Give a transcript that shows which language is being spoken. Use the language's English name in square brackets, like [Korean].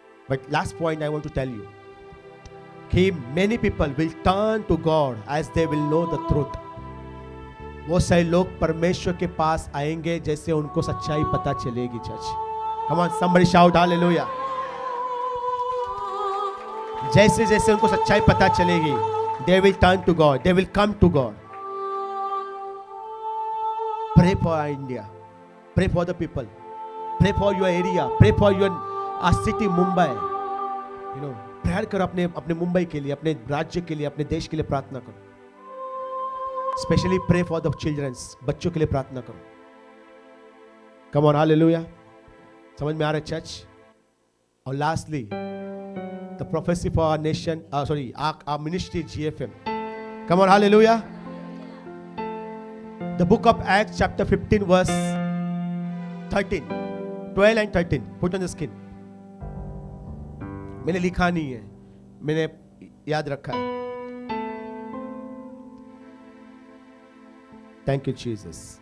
[English] But last point I want to tell you कि many people will turn to God as they will know the truth. [Hindi] वो सारे लोग परमेश्वर के पास आएंगे जैसे उनको सच्चाई पता चलेगी church. [English] Come on somebody shout hallelujah. [Hindi] जैसे जैसे उनको सच्चाई पता चलेगी, [English] they will turn to God, they will come to God. Pray for our India, pray for the people, pray for your area, pray for your city Mumbai. [Hindi] You know, prayer करो अपने अपने मुंबई के लिए, अपने राज्य के लिए, अपने देश के लिए प्रार्थना करो। [English] specially pray for the childrens, [Hindi] बच्चों के लिए प्रार्थना करो। [English] Come on hallelujah. [Hindi] समझ में आ रहा है चर्च? और lastly [English] the prophecy for our nation, our ministry GFM. Come on, hallelujah. The book of Acts chapter 15 verse 13, 12 and 13. Put on the screen. [Hindi] मैंने लिखा नहीं है, मैंने याद रखा है। [English] Thank you Jesus.